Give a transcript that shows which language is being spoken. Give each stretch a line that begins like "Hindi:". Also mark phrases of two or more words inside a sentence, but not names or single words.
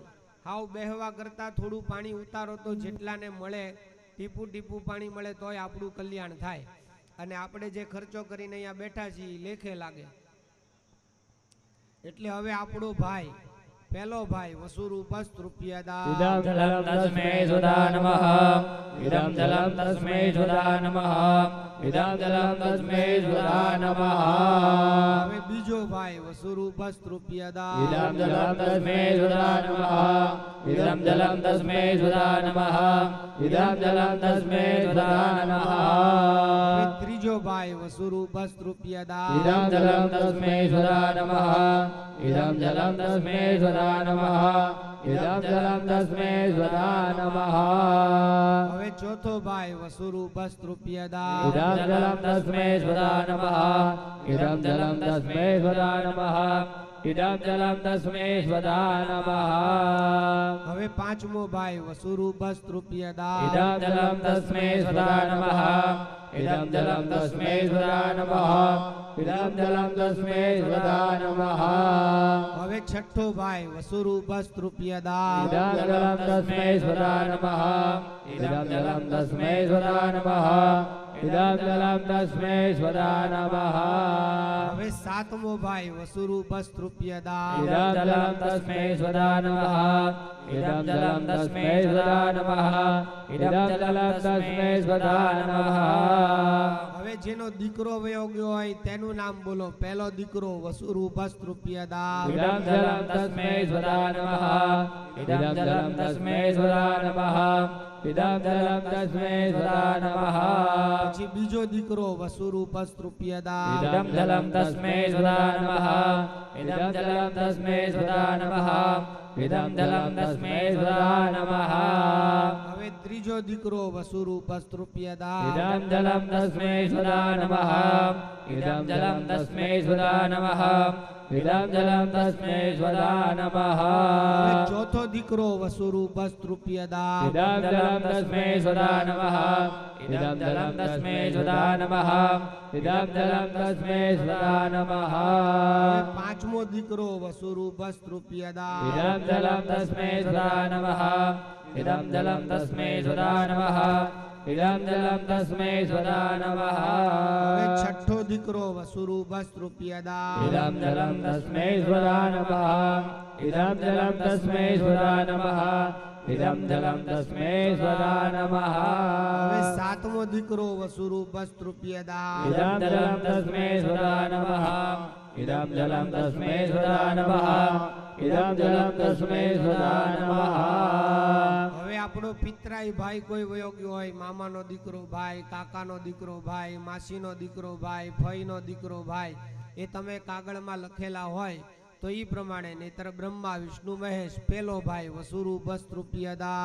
Gujarati: હાવ બેહવા કરતા થોડું પાણી ઉતારો તો જેટલાને મળે, ટીપું ટીપું પાણી મળે તોય આપણું કલ્યાણ થાય, અને આપણે જે ખર્ચો કરીને અહીંયા બેઠા છીએ લેખે લાગે. એટલે હવે આપણો ભાઈ, પહેલો ભાઈ વસુરૂપસ્તૃપ્યદા.
Sanskrit: इदं जलं तस्मै स्वदा नमः इदं जलं तस्मै स्वदा नमः इदं जलं तस्मै स्वदा नमः
Gujarati: હવે બીજો ભાઈ વસુરૂપસ્તૃપ્યદા.
Sanskrit: इदं जलं तस्मै स्वदा नमः इदं जलं तस्मै स्वदा नमः इदं जलं तस्मै स्वदा नमः
Gujarati: હવે ત્રીજો ભાઈ વસુરૂપસ્તૃપ્યદા.
Sanskrit: इदं जलं तस्मै स्वदा नमः इदं जलं तस्मै स्वदा नमः इदं जलं तस्मै स्वदा नमः
Gujarati: હવે હવે ચોથો ભાઈ વસુરૂપસ્તૃપ્યદા
Sanskrit: इदं जलं तस्मै स्वदा नमः इदं जलं तस्मै स्वदा नमः इदं जलं तस्मै स्वदा नमः
Gujarati: હવે પાંચમો ભાઈ વસુરૂપસ્તૃપ્યદા
Sanskrit: इदं जलं तस्मै स्वदा नमः इदं जलं तस्मै स्वदा नमः इदं जलं तस्मै स्वदा नमः
Gujarati: હવે છઠ્ઠો ભાઈ વસુરૂપસ્તૃપ્યદા
Sanskrit: इदं जलं तस्मै स्वदा नमः इदं जलं तस्मै स्वदा नमः इदं जलं तस्मै स्वदा नमः
Gujarati: હવે સાતમો ભાઈ વસુરૂપસ્તૃપ્યદા
Sanskrit: इदं जलं तस्मै स्वदा नमः इदं जलं तस्मै स्वदा नमः इदं जलं तस्मै स्वदा नमः
Gujarati: હવે જેનો દીકરો વયો ગયો હોય તેનું નામ બોલો. પહેલો દીકરો વસુરૂપસ્તૃપ્યદા
Sanskrit: इदं जलं तस्मै स्वदा नमः इदं जलं तस्मै स्वदा नमः इदं जलं तस्मै स्वदा नमः
Gujarati: પછી બીજો દીકરો વસુરૂપસ્તૃપ્યદા
Sanskrit: इदं जलं तस्मै स्वदा नमः इदं जलं तस्मै स्वदा नमः इदं जलं तस्मै स्वदा नमः
Gujarati: હવે ત્રીજો દીકરો વસુરૂપસ્તૃપ્યદા
Sanskrit: इदं जलं तस्मै स्वदा नमः इदं जलं तस्मै स्वदा नमः इदं जलं तस्मै स्वदा नमः
Gujarati: હવે ચોથો દીકરો વસુરૂપસ્તૃપ્યદા
Sanskrit: इदं जलं तस्मै स्वदा नमः इदं जलं तस्मै स्वदा नमः इदं जलं तस्मै स्वदा नमः
Gujarati: હવે પાંચમો દીકરો વસુરૂપસ્તૃપ્યદા
Sanskrit: इदं जलं तस्मै स्वदा नमः इदं जलं तस्मै स्वदा नमः इदं जलं तस्मै स्वदा नमः
Gujarati: હવે છઠ્ઠો દીકરો વસુરૂપસ્તૃપ્યદા
Sanskrit: इदं जलं तस्मै स्वदा नमः इदं जलं तस्मै स्वदा नमः इदं जलं तस्मै स्वदा नमः
Gujarati: હવે સાતમો દીકરો વસુરૂપસ્તૃપ્યદા
Sanskrit: इदं जलं तस्मै स्वदा नमः इदं जलं तस्मै स्वदा नमः इदं जलं तस्मै स्वदा नमः
Gujarati: હવે આપણો પિતરાઈ ભાઈ કોઈ વયો ગયો હોય, મામાનો દીકરો ભાઈ, કાકાનો દીકરો ભાઈ, માસીનો દીકરો ભાઈ, ફઈનો દીકરો ભાઈ, એ તમે કાગળમાં લખેલા હોય તો ઈ પ્રમાણે. નહીતર બ્રહ્મા વિષ્ણુ મહેશ પેલો ભાઈ વસુરૂપસ્તૃપ્યદા